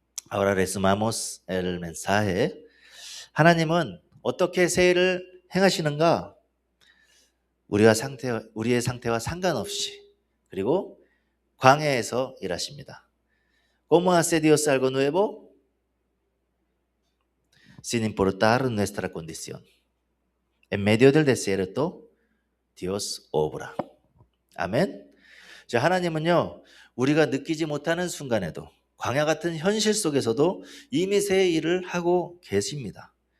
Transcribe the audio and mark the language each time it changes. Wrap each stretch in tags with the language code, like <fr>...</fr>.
<es>Ahora resumamos el mensaje.</es> <ko>하나님은 어떻게 새해를 행하시는가? 우리의 상태와 상관없이, 그리고 광야에서 일하십니다.</ko> <es>¿Cómo hace Dios algo nuevo? Sin importar nuestra condición. En medio del desierto, Dios obra.</es> <ko>아멘. 자, 하나님은요, 우리가 느끼지 못하는 순간에도, 광야 같은 현실 속에서도 이미 새 일을 하고 계십니다.</ko>